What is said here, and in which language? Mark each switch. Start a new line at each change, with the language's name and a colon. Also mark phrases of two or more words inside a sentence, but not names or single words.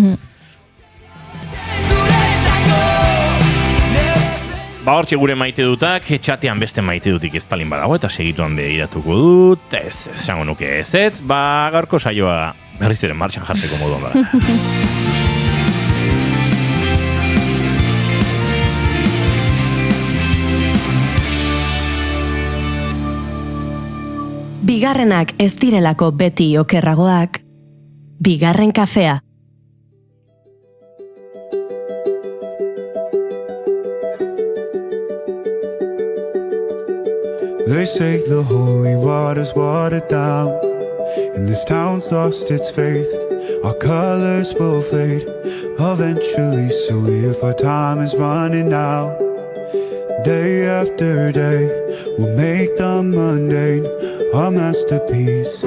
Basque: Hortxe gure maite dutak, txatean beste maite dutik ez palin badago, eta segituan behiratuko dut, esango nuke ez, gaurko saioa berriz ere martxan jartzeko moduan bada. Bigarrenak ez direlako beti okerragoak, bigarren kafea.
English: They say the holy water's watered down, and this town's lost its faith. Our colors will fade eventually, so if our time is running out, day after day, we'll make the mundane a masterpiece.